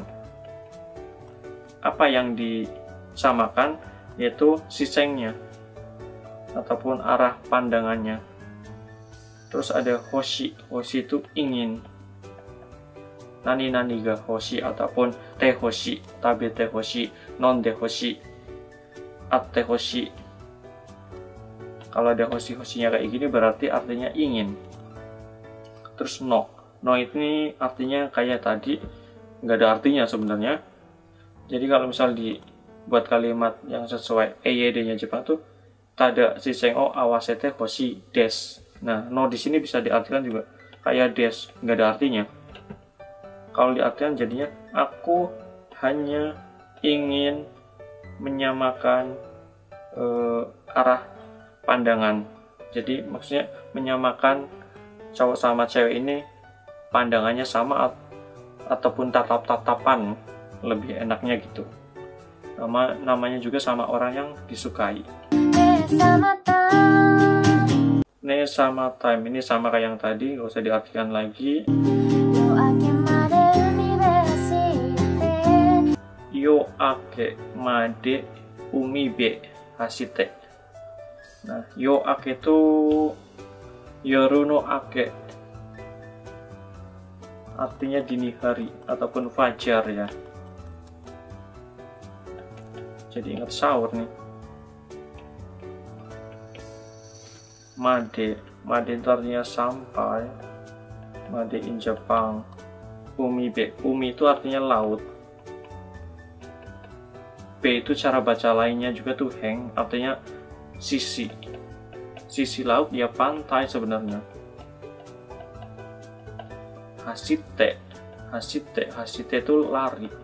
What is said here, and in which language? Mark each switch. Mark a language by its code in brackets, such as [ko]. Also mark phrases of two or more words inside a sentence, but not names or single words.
[id] Apa yang disamakan yaitu shisennya ataupun arah pandangannya. Terus ada hoshi. Hoshi itu ingin. [ja] 何が欲しい ataupun てほしい、食べてほしい、飲んでほしい、会ってほしい. [id] Kalau ada hoshi-hoshinya kayak gini berarti artinya ingin. Terus no. No ini artinya kayak tadi, nggak ada artinya sebenarnya. Jadi kalau misal dibuat kalimat yang sesuai EYD-nya Jepang tuh [ja] ただ視線を合わせてほしいです. [id] Nah, no di sini bisa diartikan juga kayak desu, nggak ada artinya. Kalau diartikan jadinya aku hanya ingin menyamakan arah pandangan. Jadi maksudnya menyamakan cowok sama cewek ini pandangannya sama ataupun tatap-tatapan, lebih enaknya gitu. Namanya juga sama orang yang disukai. Ne sama time ini sama kayak yang tadi, gak usah diartikan lagi. [ja] 夜明けまで海辺走って. [id] Nah, [ja] 夜明け [id] itu [ja] 夜の明け, [id] artinya dini hari ataupun fajar ya. Jadi ingat sahur nih. Made itu artinya sampai. [en] Made in [id] Jepang. Umibe, umi itu artinya laut. B itu cara baca lainnya juga tuh heng, artinya sisi. Sisi laut ya pantai sebenarnya. Hashite itu lari.